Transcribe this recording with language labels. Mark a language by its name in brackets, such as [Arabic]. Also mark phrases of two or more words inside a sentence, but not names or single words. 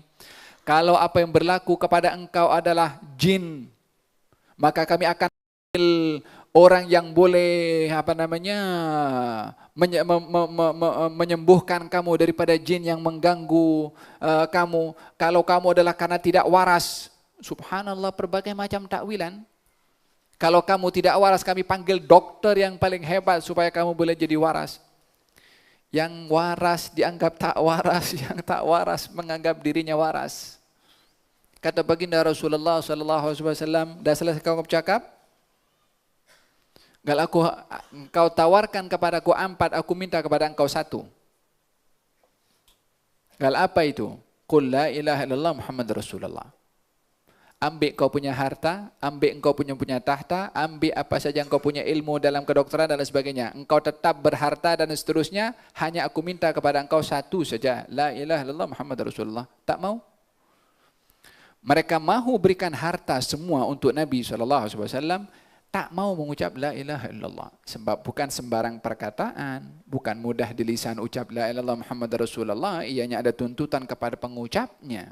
[Malay] Kalau apa yang berlaku kepada engkau adalah jin, maka kami akan orang yang boleh menyembuhkan kamu daripada jin yang mengganggu kamu. Kalau kamu adalah karena tidak waras, subhanallah, berbagai macam takwilan. Kalau kamu tidak waras, kami panggil dokter yang paling hebat supaya kamu boleh jadi waras. Yang waras dianggap tak waras, yang tak waras menganggap dirinya waras. Kata baginda Rasulullah SAW, dah selesai kau bercakap? Kalau engkau tawarkan kepadaku 4, aku minta kepada engkau 1. Kalau apa itu? [Arabic] قل لا إله إلا الله محمد رسول الله. [Malay] Ambil kau punya harta, ambil engkau punya tahta, ambil apa saja engkau punya ilmu dalam kedokteran dan sebagainya. Engkau tetap berharta dan seterusnya, hanya aku minta kepada engkau 1 saja. [Arabic] لا إله إلا الله محمد رسول الله. [Malay] Tak mau? Mereka mahu berikan harta semua untuk Nabi SAW, tak mau mengucap [Arabic] لا إله إلا الله. [Malay] Sebab bukan sembarang perkataan, bukan mudah di lisan ucap [Arabic] لا إله إلا الله محمد رسول الله, [Malay] ianya ada tuntutan kepada pengucapnya.